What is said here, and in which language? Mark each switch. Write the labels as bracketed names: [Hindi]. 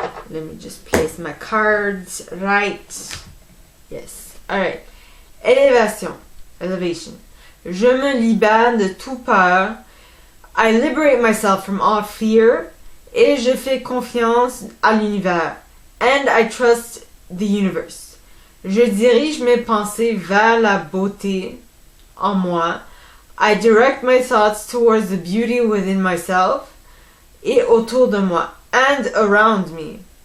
[English] Let me just place my cards right. Yes. Alright. Elevation. [French] Je me libère de toute peur. [English] I liberate myself from all fear. [French] Et je fais confiance à l'univers. [English] And I trust the universe. [French] Je dirige mes pensées vers la beauté en moi. [English] I direct my thoughts towards the beauty within myself [French] et autour de moi [English] and around me.